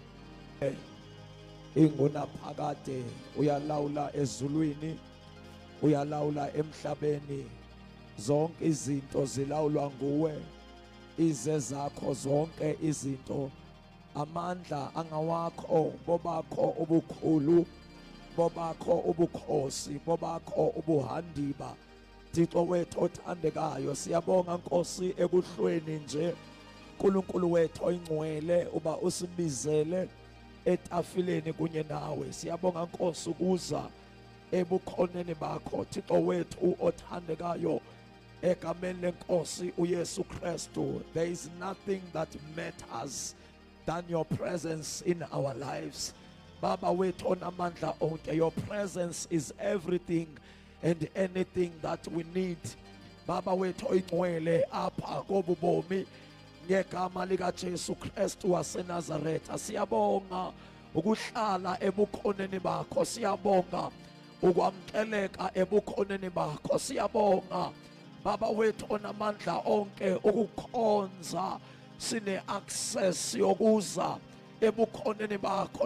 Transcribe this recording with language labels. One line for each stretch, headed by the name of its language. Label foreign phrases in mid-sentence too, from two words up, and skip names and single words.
Xhosa: ingunaphakade, uyalawula ezulwini, uyalawula emhlabeni, zonke izinto zilawulwa nguwe, ize zakho zonke izinto, amandla angawakho, bobakho ubukhulu, bobakho ubukhosi, bobakho ubuhandiba. Thixo wethu othandekayo, siyabonga Nkosi ekuhlweni nje uNkulunkulu wethu oyingcwele uba usibizele etafileni kunye nawe. Siyabonga Nkosi ukuza ebukhoneni bakho Thixo wethu othandekayo, egameni leNkosi uYesu Kristu.
English: There is nothing that matters than your presence in our lives.
Xhosa: Baba wethu onamandla onke,
English: your presence is everything and anything that we need.
Xhosa: Baba wethu oyingcwele apha kobubomi, ngegama lika Jesu Kristu waseNazaretha, siyabonga ukuhlala ebukhoneni bakho, siyabonga ukwamkeleka ebukhoneni bakho, siyabonga Baba wethu onamandla onke ukukhonza sine access yokuza ebukhoneni bakho.